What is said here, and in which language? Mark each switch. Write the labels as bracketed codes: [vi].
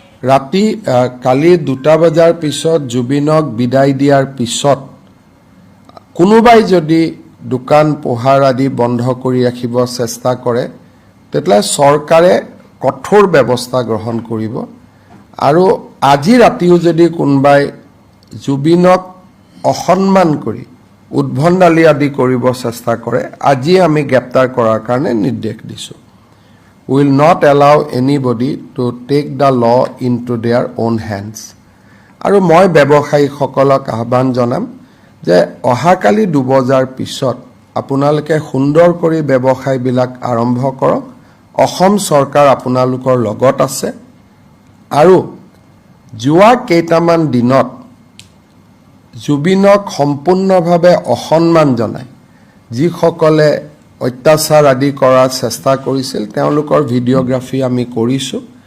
[as] ৰাতি কালি 2 বজাৰ পিছত জুবিনক বিদায় দিয়াৰ পিছত কোনোবাই যদি দোকান পোহাৰ আদি বন্ধ কৰি ৰাখিব চেষ্টা কৰে তেতিয়ালে চৰকাৰে কঠোৰ ব্যৱস্থা গ্ৰহণ কৰিব আৰু আজি ৰাতিও যদি কোনোবাই জুবিনক অসন্মান কৰি উদ্ভণ্ডালি আদি কৰিব চেষ্টা কৰে আজি আমি গ্ৰেপ্তাৰ কৰাৰ কাৰণে নিৰ্দেশ দিছো। [en] We will not allow anybody to take the law into their own hands. [as] আৰু মই ব্যৱসায়ীসকলক আহ্বান জনাম যে অহাকালি 2 বজাৰ পিছত আপোনালোকে সুন্দৰ কৰি ব্যৱসায়বিলাক আৰম্ভ কৰক। অসম চৰকাৰ আপোনালোকৰ লগত আছে আৰু যোৱা কেইটামান দিনত জুবিনক সম্পূৰ্ণভাৱে অসন্মান জনাই যিসকলে অত্যাচাৰ আদি কৰাৰ চেষ্টা কৰিছিল তেওঁলোকৰ ভিডিঅ'গ্ৰাফি আমি কৰিছো।